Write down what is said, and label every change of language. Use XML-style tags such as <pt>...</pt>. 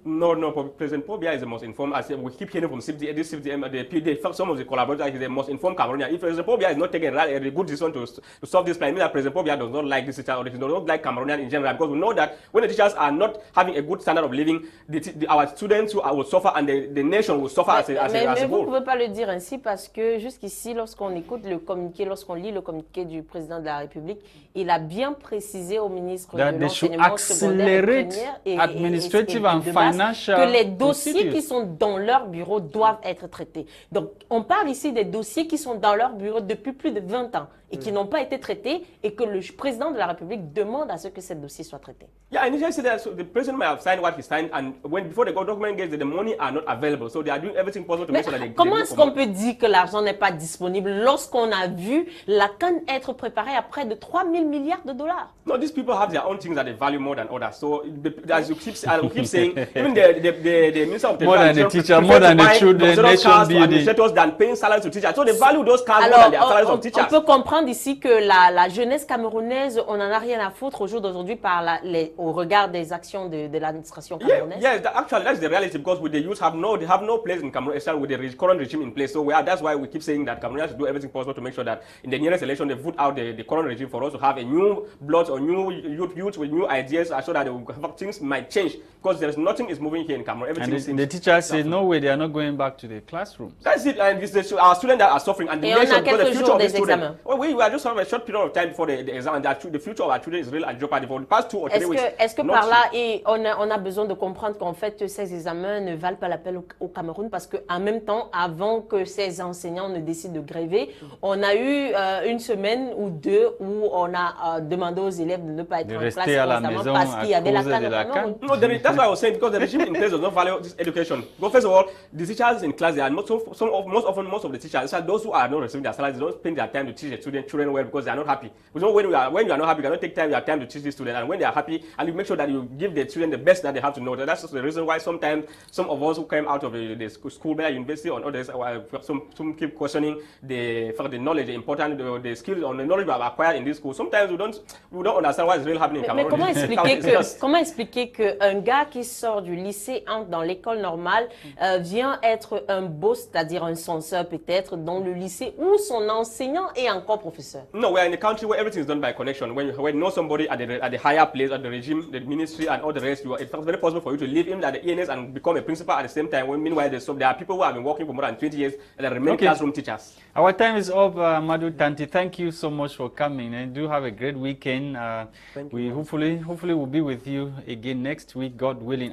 <en>No, President Paul Biya is the most informed. As we keep hearing from some of the collaborators, he's the most informed Cameroonian. If President Paul Biya is not taking a good decision to solve this problem, it means that President Paul Biya does not like this teacher, or he does not like Cameroonian in general, because we know that when the teachers are not having a good standard of living, our students will suffer and the nation will suffer as a whole.</en> <fr>Mais vous ne pouvez pas le dire ainsi parce que jusqu'ici, lorsqu'on écoute le communiqué, lorsqu'on lit le communiqué du président de la République, il a bien précisé au ministre de l'enseignement secondaire et primaire</fr> <en>administrative and financial</en> <fr>que les dossiers qui sont dans leur bureau doivent être traités. Donc, on parle ici des dossiers qui sont dans leur bureau depuis plus de 20 ans et qui n'ont pas été traités et que le président de la République demande à ce que ces dossiers soient traités.</fr> <en>Yeah, and he said that the president might have signed what he signed, and before the document gets the money are not available, so they are doing everything possible to make sure that they.</en> <fr>Comment est-ce qu'on peut dire que l'argent n'est pas disponible lorsqu'on a vu la CAN être préparée à près de 3 000 milliards de dollars?</fr> <en>No, these people have their own things that they value more than others. So as you keep saying, even the minister of the more than the teacher, more than the children, nation building, than paying salaries to teachers. So they value those cars more than their salaries of teachers.</en> <fr>On peut comprendre ici que la jeunesse camerounaise, on n'en a rien à foutre au jour d'aujourd'hui au regard des actions de l'administration camerounaise.</fr> <en>Yeah, actually that's the reality, because with the youth they have no place in Cameroon, especially with the current regime in place. So that's why we keep saying that Cameroonians do everything possible to make sure that in the nearest election they vote out the current regime for us to have a new blood or new youth with new ideas, so that things might change, because there's nothing is moving here in Cameroon. Everything and the teachers say no way, they are not going back to the classrooms. That's it, and it's our students that are suffering, and the nation, because the future of the students. We are just having a short period of time before the exam, and the future of our children is really at jeopardy for the past 2 or 3 weeks.</en> <fr>Est-ce que par là, on a besoin de comprendre qu'en fait ces examens ne valent pas la peine au Cameroun, parce qu'en même temps, avant que ces enseignants ne décident de gréver, on a eu une semaine ou deux où on a demandé aux élèves de ne pas être en classe constamment parce qu'il y avait la CAN.</fr> <en>No, that's why I was saying, because the regime in place does not value this education. Well, first of all, the teachers in class, they are most of the teachers, those who are not receiving their salaries, they don't spend their time to teach the children well, because they are not happy. We know when you are not happy, you cannot take your time to teach the students, and when they are happy, and you make sure that you give the children the best that they have to know. That's the reason why sometimes some of us who came out of the school, by university, or others, some keep questioning the knowledge, the important, the skills, or the knowledge we have acquired in this school. Sometimes we don't understand what is really happening in Cameroon.</en> <fr>Mais comment expliquer qu'un gars qui sort du lycée, entre dans l'école normale, vient être un boss, c'est-à-dire un censeur peut-être, dans le lycée où son enseignant est encore professeur?</fr> <en>No, we are in a country where everything is done by connection. When you know somebody at the higher place, at the regime, the ministry, and all the rest, it's very possible for you to leave him at the ENS and become a principal at the same time. When meanwhile, there are people who have been working for more than 20 years and remain classroom teachers. Our time is up, Amadou, Tarnteh. Thank you so much for coming, and do have a great weekend. We hopefully will be with you again next week, God willing.</en>